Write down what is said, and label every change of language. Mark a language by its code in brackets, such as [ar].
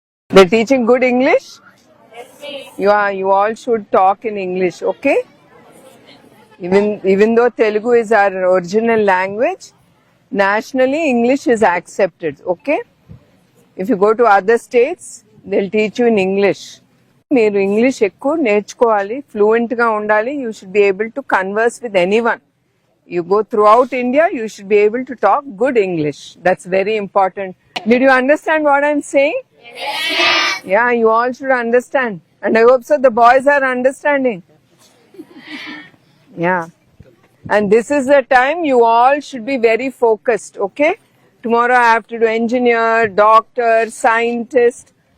[en] They're teaching good English? You all should talk in English, okay? Even though Telugu is our original language, nationally English is accepted, okay? If you go to other states, they'll teach you in English. [te] మీరు English ఎక్కువ నేర్చుకోవాలి, fluent గా ఉండాలి. [en] You should be able to converse with anyone. You go throughout India, you should be able to talk good English. That's very important. Did you understand what I'm saying? Yeah, you all should understand. And I hope so the boys are understanding. Yeah. And this is the time you all should be very focused, okay? Tomorrow I have to do engineer, doctor, scientist.